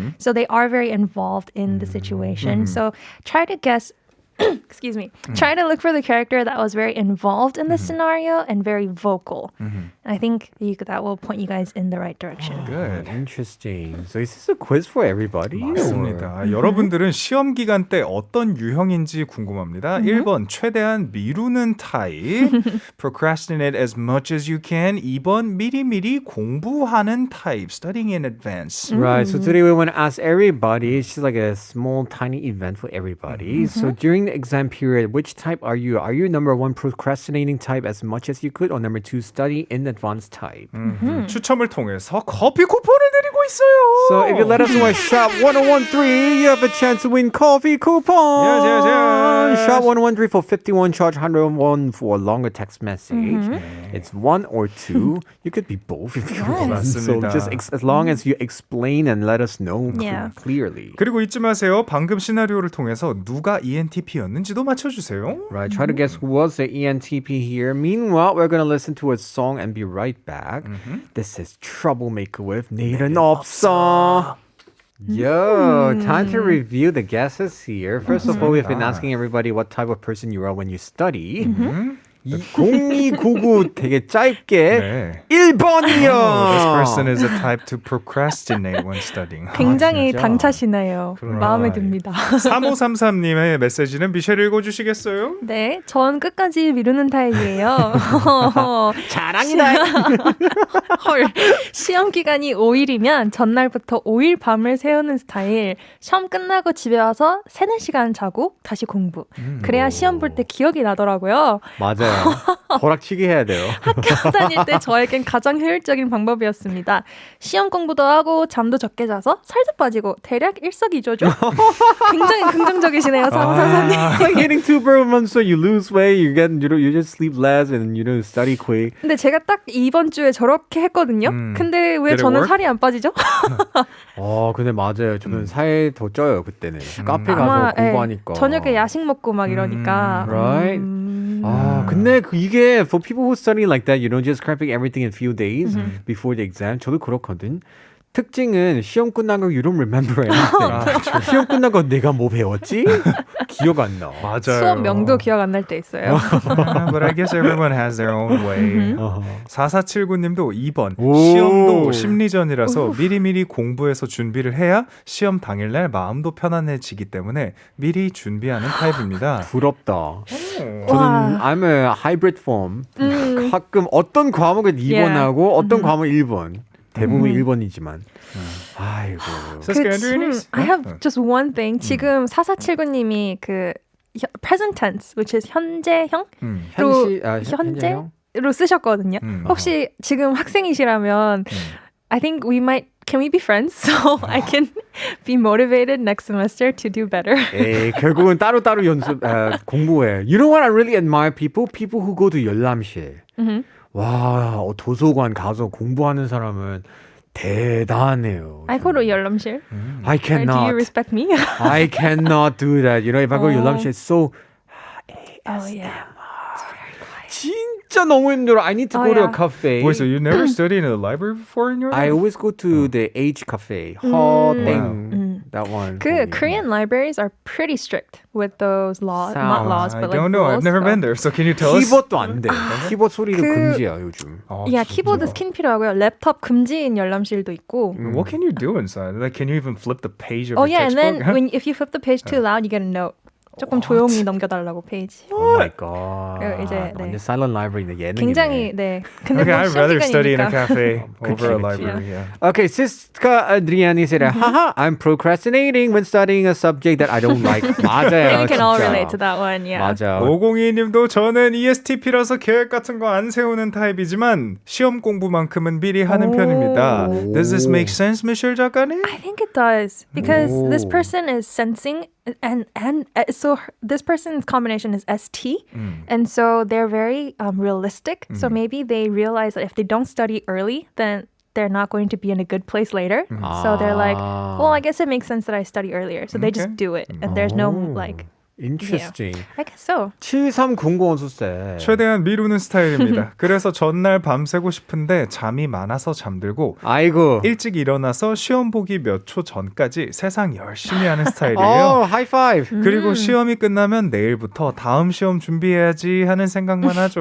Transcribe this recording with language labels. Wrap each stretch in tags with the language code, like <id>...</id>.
<en>So they are very involved in the situation. So try to guess, excuse me, try to look for the character that was very involved in the scenario and very vocal. I think that will point you guys in the right direction. Good. Interesting. So is this a quiz for everybody?</en> <ko>맞습니다. 여러분들은 시험 기간 때 어떤 유형인지 궁금합니다. 1번 최대한 미루는 타입,</ko> <en>procrastinate as much as you can.</en> <ko>2번 미리미리 공부하는 타입,</ko> <en>studying in advance. Right. So today we want to ask everybody. It's just like a small, tiny event for everybody. So during the exam period, which type are you? Are you number 1, procrastinating type as much as you could, or number 2, study in advanced type?</en> <ko>추첨을 통해서 커피 쿠폰을 드리고 있어요.</ko> <en>So if you let us know at Shop 1013, you have a chance to win coffee coupon. Yes. Shop 1013 for 51, charge 101 for a longer text message. It's 1 or 2. You could be both if you want. So</en> <ko>맞습니다.</ko> <en>just as long as you explain and let us know Yeah. clearly.</en> <ko>그리고 잊지 마세요. 방금 시나리오를 통해서 누가 ENTP였는지도 맞춰주세요.</ko> <en>Right, try to guess who was the ENTP here. Meanwhile, we're going to listen to a song and be right back. This is Troublemaker with 내일은 없어. Yo, time to review the guesses here. First of all, we've been asking everybody what type of person you are when you study.</en> <ko>0299 되게 짧게 네. 1번이요.</ko> <en>This person is a type to procrastinate when studying.</en> <ko>굉장히 진짜? 당차시네요. 마음에 듭니다. 3533님의 메시지는 미셸 읽어주시겠어요? 네, 전 끝까지 미루는 타입이에요. 자랑이다. 헐, 시험 기간이 5일이면 전날부터 5일 밤을 새우는 스타일. 시험 끝나고 집에 와서 3-4시간 자고 다시 공부. 그래야 시험 볼 때 기억이 나더라고요. 맞아요. 벼락치기 해야 돼요. 학교 다닐 때 저에겐 가장 효율적인 방법이었습니다. 시험 공부도 하고 잠도 적게 자서 살도 빠지고 대략 일석이조죠. 굉장히 긍정적이시네요, 상사님.</ko> <en>Like getting two birds with one stone. You lose weight, you just sleep less, and you know study quick.</en> <ko>근데 제가 딱 이번 주에 저렇게 했거든요. 근데 왜</ko> <en>Did it</en> <ko>저는</ko> <en>work?</en> <ko>살이 안 빠지죠? 근데 맞아요. 저는 살 더 쪄요 그때는. 카페 가서 아마 공부하니까. 저녁에 야식 먹고 막 이러니까.</ko> <en>Right?</en> <ko>근데 이게</ko> <en>for people who study like that, you know, just cramping everything in few days before the exam.</en> <ko>저도 그렇거든. 특징은 시험 끝난 거</ko> <en>you don't remember anything.</en> <ko>시험 끝난 거 내가 뭐 배웠지? 기억 안 나. 맞아요. 수업 명도 기억 안 날 때 있어요.</ko> <en>But I guess everyone has their own way.</en> <ko>4479님도 2번. 오. 시험도 심리전이라서 미리미리 공부해서 준비를 해야 시험 당일날 마음도 편안해지기 때문에 미리 준비하는 타입입니다. 부럽다. 저는</ko> <en>I'm a hybrid form.</en> <ko>가끔 어떤 과목을 2번 하고 어떤 과목을 1번. 대부분 1번이지만. 아이고.</ko> <en>I have just one thing.</en> <ko>지금 4479님이 그</ko> <en>present tense, which is</en> <ko>현재형로 현재로 쓰셨거든요. 혹시 지금 학생이시라면</ko> <en>I think can we be friends so I can be motivated next semester to do better?</en> <ko>에이, 결국은 따로따로 공부해.</ko> <en>You know what I really admire people? People who go to 열람실.</en> <ko>와, 도서관 가서 공부하는 사람은 대단해요.</ko> <en>I go to 열람실. I Do cannot. you respect me? I cannot do that. You know, if I go to 열람실, it's so Oh yeah.</en> <ko>진짜 너무 힘들어.</ko> <en>I need to go to a cafe. Wait, so you never studied in a library before in your life? I always go to the H cafe. 허땡. That one. 그 Korean libraries are pretty strict with those laws, not laws, I but like don't know. I've rules. never been there. So can you tell us?</en> <ko>키보드도 안 돼. 키보드 소리도 금지야 요즘. Yeah, 키보드 스킨 필요하고요. 랩탑 금지인 열람실도 있고.</ko> <en>What can you do inside? Like, can you even flip the page of Oh the yeah, and textbook? then if you flip the page too loud, you get a note.</en> <ko>조금 조용히 넘겨달라고 페이지.</ko> <en>Oh my god.</en> <ko>그리고 이제, 네. 완전 silent library네 예능이네. 굉장히 네. 근데</ko> <en>Okay,</en> <ko>뭐</ko> <en>I'd rather study in a</en> <ko>시험기간이니까.</ko> <en>cafe over a</en> <ko>그치.</ko> <en>library. Yeah. Okay, Siska Adriani said, haha, I'm procrastinating when studying a subject that I don't like.</en> <ko>맞아요.</ko> <en>You can all</en> <ko>진짜.</ko> <en>relate to that one, yeah.</en> <ko>맞아. 502님도 저는 ESTP라서 계획 같은 거 안 세우는 타입이지만 시험 공부만큼은 미리 하는 편입니다.</ko> <en>Does this make sense, Michelle 작가님? I think it does because this person is sensing and so this person's combination is ST and so they're very realistic. So maybe they realize that if they don't study early, then they're not going to be in a good place later. So they're like, well, I guess it makes sense that I study earlier. So they just do it and there's no like Interesting. I guess so.</en> <ko>7309 소세. 최대한 미루는 스타일입니다. 그래서 전날 밤새고 싶은데 잠이 많아서 잠들고 아이고. 일찍 일어나서 시험 보기 몇 초 전까지 세상 열심히 하는 어, 스타일이에요. 하이파이브. 그리고 시험이 끝나면 내일부터 다음 시험 준비해야지 하는 생각만 하죠.</ko>